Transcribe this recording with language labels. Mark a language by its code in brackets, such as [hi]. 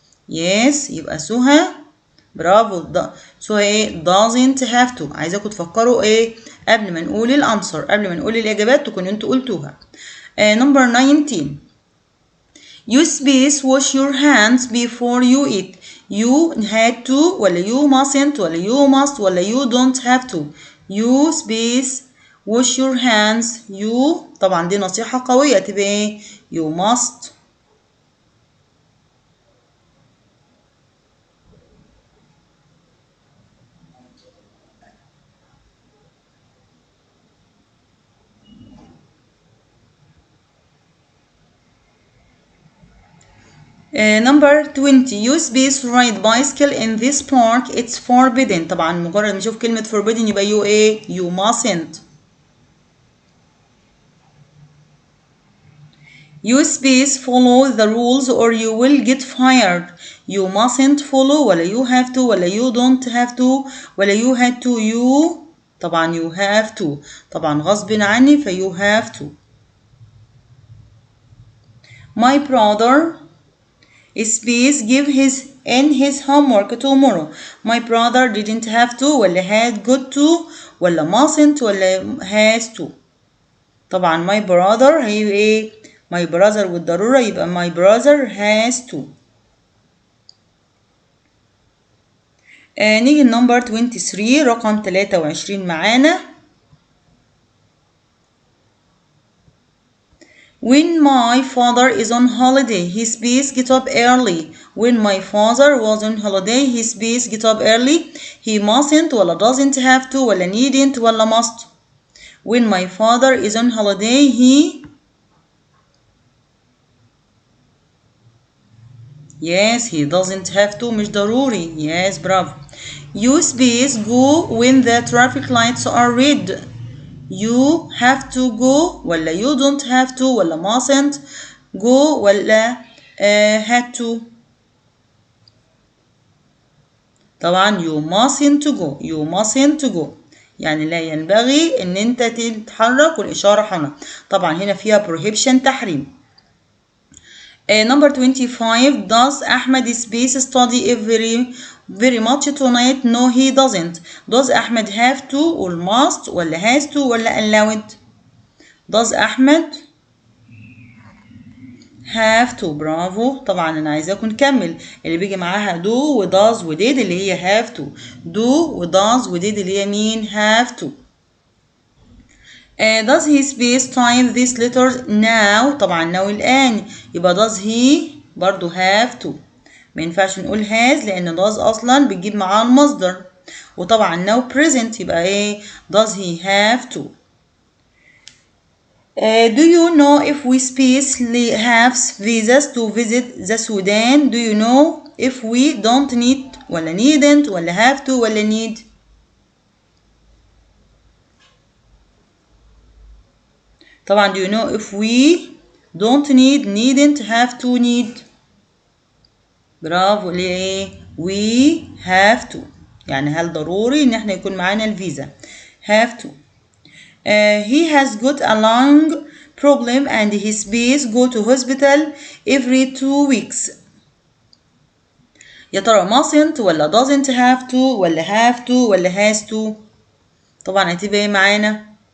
[ar] Yes يبقى سهى برافو. سهى ايه؟ [en] doesn't have to. [ar] عايزاكم تفكروا ايه قبل ما نقول الانسر، قبل ما نقول الاجابات تكونوا انتوا قلتوها. [en] Number 19. You space wash your hands before you eat. You had to ولا you mustn't ولا you must ولا you don't have to. You space wash your hands. [ar] You طبعا دي نصيحة قوية تبقى ايه؟ [en] you must. Number 20. You space ride bicycle in this park. It's forbidden. [ar] طبعا مجرد ما نشوف كلمة forbidden يبقى you ايه؟ [en] you mustn't. You space follow the rules or you will get fired. You mustn't follow ولا you have to ولا you don't have to ولا you had to. You طبعا you have to. [ar] طبعا غصب عني ف [en] you have to. My brother space give his homework tomorrow. My brother didn't have to ولا had got to ولا mustn't ولا has to. طبعا my brother هي ايه؟ my brother [ar] والضرورة يبقى [en] my brother has to. [ar] نيجي [en] number 23 [ar] رقم 23 معانا. [en] When my father is on holiday, he space get up early. When my father was on holiday, he space get up early. He mustn't ولا doesn't have to ولا needn't ولا must. When my father is on holiday, he yes he doesn't have to [ar] مش ضروري. [en] yes برافو. You space go when the traffic lights are red. You have to go ولا you don't have to ولا mustn't go ولا had to. طبعا you mustn't go. you mustn't go [ar] يعني لا ينبغي ان انت تتحرك والاشاره حمراء. طبعا هنا فيها prohibition تحريم. [en] Number 25. Does Ahmed space study very much tonight? No he doesn't. Does Ahmed have to or must ولا has to ولا allowed. Does Ahmed have to. برافو. [ar] طبعا انا عايزاكم نكمل اللي بيجي معاها do و does و did اللي هي have to. [en] do و does و did [ar] اللي هي مين؟ [en] have to. does he space type this letter now. طبعا now [ar] الآن يبقى [en] does he برضو have to. [ar] ما ينفعش نقول has لأن does أصلا بتجيب معاه المصدر. [en] وطبعا now present [ar] يبقى ايه؟ [en] does he have to. Do you know if we space have visas to visit the Sudan? Do you know if we don't need ولا needn't ولا have to ولا need. طبعا do you know if we don't need needn't have to need. [ar] برافو. ليه؟ [en] we have to [ar] يعني هل ضروري ان احنا يكون معانا الفيزا have to. [en] He has got a lung problem and his space go to hospital every 2 weeks. [ar] يا ترى [en] mustn't ولا doesn't have to ولا have to ولا has to. [ar] طبعا هتبقى ايه معانا؟